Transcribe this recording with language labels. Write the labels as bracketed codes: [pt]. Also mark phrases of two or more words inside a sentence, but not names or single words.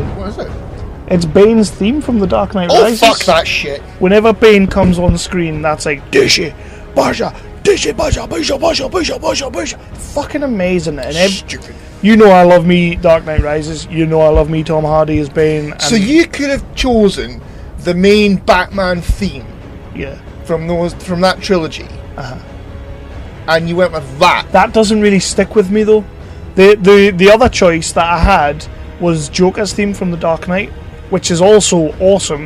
[en] What is it? It's Bane's theme from The Dark Knight Rises. Oh, fuck that shit. Whenever Bane comes on screen, that's like, Dishy, Basha, Dishy, Basha, Basha, Basha, Basha, Basha, Basha. Fucking amazing. And Stupid. You know I love me Dark Knight Rises. You know I love me Tom Hardy as Bane. So you could have chosen the main Batman theme. Yeah. From that trilogy. And you went with that. That doesn't really stick with me though. The other choice that I had was Joker's theme from The Dark Knight, which is also awesome.